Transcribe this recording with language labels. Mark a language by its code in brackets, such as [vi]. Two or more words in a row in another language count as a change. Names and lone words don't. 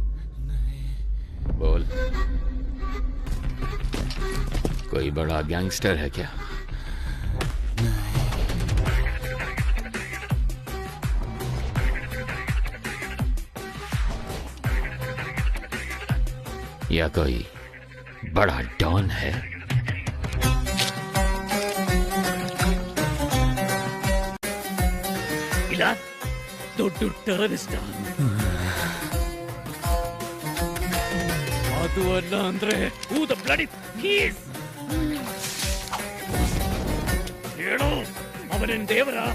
[hi] बोल, कोई बड़ा गैंगस्टर है क्या? या कोई बड़ा डॉन है? [kn] ಇಲ್ಲ ದೊಡ್ಡ ಟೆರರಿಸ್ಟ್ ಅದು ಅಲ್ಲ ಅಂದ್ರೆ [en] who the bloody he's [kn] ಹೇಳು, ಅವನೇನ್ ದೇವರ?